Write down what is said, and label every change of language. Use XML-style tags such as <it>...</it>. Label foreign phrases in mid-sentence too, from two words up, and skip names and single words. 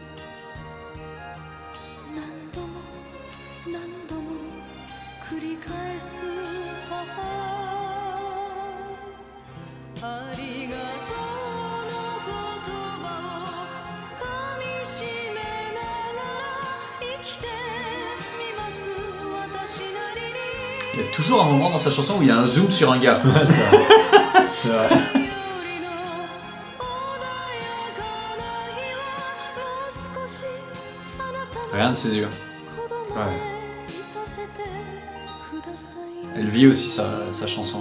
<ja>何度も何度も繰り返す母ありがとうの言葉を噛みしめながら生きてみます私なりに</ja> <fr>Il y a toujours un moment dans sa chanson où il y a un zoom sur un gars. C'est vrai. Regarde ses yeux. Ouais. Elle vit aussi sa chanson.</fr>